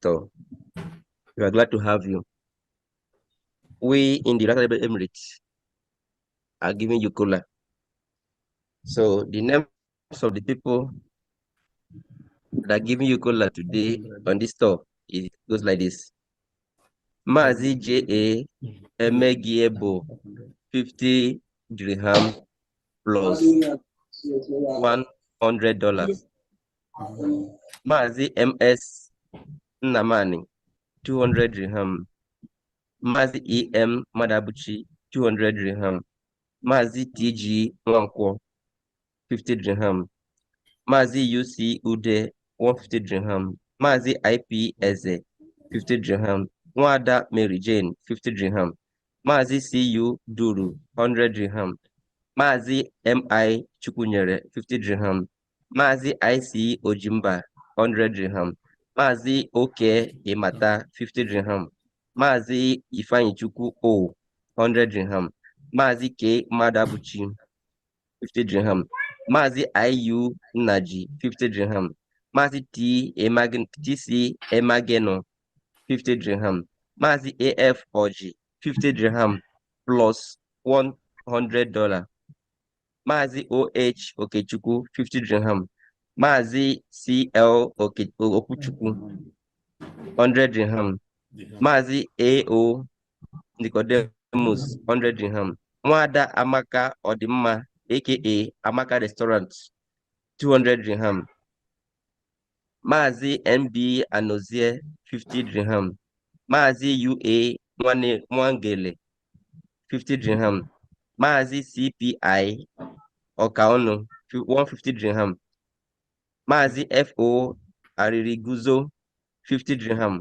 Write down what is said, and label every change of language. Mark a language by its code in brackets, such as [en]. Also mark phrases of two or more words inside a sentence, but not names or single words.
[en] We are glad to have you. We in the United Arab Emirates are giving you cola. So the names of the people that are giving you cola today on this store, it goes like this. Mazi J.A. Emegiebo, 50 dirham plus $100. Mazi M.S. Namani, 200 dirham. Mazi E.M. Madabuchi, 200 dirham. Mazi T.G. Mwankwo, 50 dirham. Mazi U.C. Ude, 150 dirham. Mazi I.P. Eze, 50 dirham. Nwada Mary Jane, 50 dirham. Mazi C.U. Duru, 100 dirham. Mazi M.I. Chukunyere, 50 dirham. Mazi I.C. Ojimba, 100 dirham. Mazi O.K. Imata, 50 dirham. Mazi Ifeanyi Chukwu O, 100 dirham. Mazi K. Madabuchi, 50 dirham. Mazi I.U. Naji, 50 dirham. Mazi T.C. Emageno, 50 dirham. Mazi A.F. Oji, 50 dirham plus $100. Mazi O.H. Okechukwu, 50 dirham. Mazi C.L. Okuchukwu, 100 dirham. Mazi A.O. Nicodemus, 100 dirham. Mwada Amaka Odimma, aka Amaka Restaurant, 200 dirham. Mazi MB Anozie, 50 dirham. Mazi UA Mwangele, 50 dirham. Mazi CPI Okaono, 150 dirham. Mazi FO Aririguzo, 50 dirham.